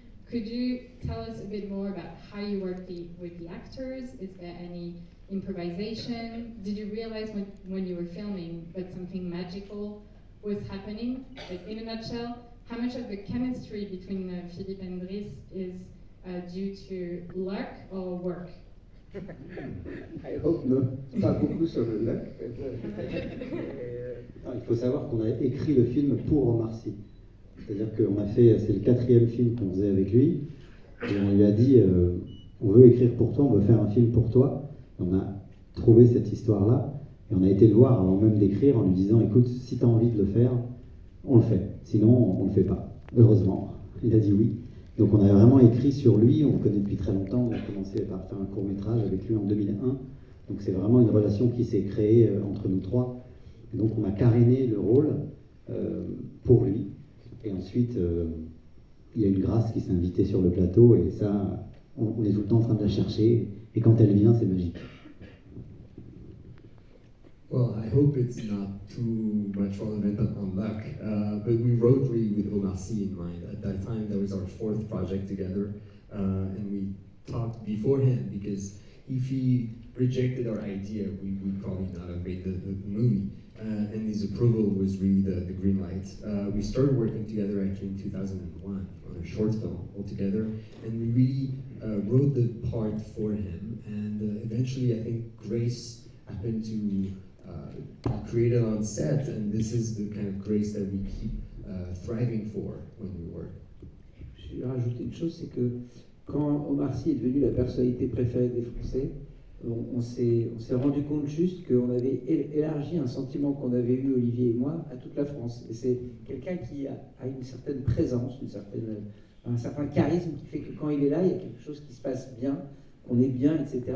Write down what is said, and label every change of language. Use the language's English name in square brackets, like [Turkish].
[English] Could you tell us a bit more about how you work with the actors? Is there any improvisation? Did you realize when you were filming that something magical was happening? Like, in a nutshell, how much of the chemistry between Philippe and Driss is due to luck or work? I hope no, [French] pas beaucoup sur le luck. Il faut savoir qu'on a écrit le film pour Omar Sy. C'est-à-dire qu'on a fait, c'est le 4e film qu'on faisait avec lui, et on lui a dit, on veut écrire pour toi, on veut faire un film pour toi. Et on a trouvé cette histoire-là, et on a été le voir avant même d'écrire en lui disant, écoute, si tu as envie de le faire, on le fait. Sinon, on ne le fait pas. Heureusement, il a dit oui. Donc on a vraiment écrit sur lui, on le connaît depuis très longtemps, on a commencé par faire un court-métrage avec lui en 2001. Donc c'est vraiment une relation qui s'est créée entre nous trois. Et donc on a caréné le rôle pour lui. Et ensuite, il y a une Grâce qui s'est invitée sur le plateau, et ça, on est tout le temps en train de la chercher. Et quand elle vient, c'est magique. [English] Well, I hope it's not too much relevant on luck, but we wrote really with Omar Sy in mind. At that time, that was our 4th project together, and we talked beforehand, because if he rejected our idea, we would probably not have made the movie. And his approval was really the green light. We started working together actually in 2001 on a short film altogether, and we really wrote the part for him. And eventually, I think Grace happened to create it on set, and this is the kind of Grace that we keep thriving for when we work. [French] Je vais rajouter une chose, c'est que quand Omar Sy est devenu la personnalité préférée des Français, on s'est rendu compte juste qu'on avait élargi un sentiment qu'on avait eu, Olivier et moi, à toute la France. Et c'est quelqu'un qui a une certaine présence, un certain charisme qui fait que quand il est là, il y a quelque chose qui se passe bien, qu'on est bien, etc.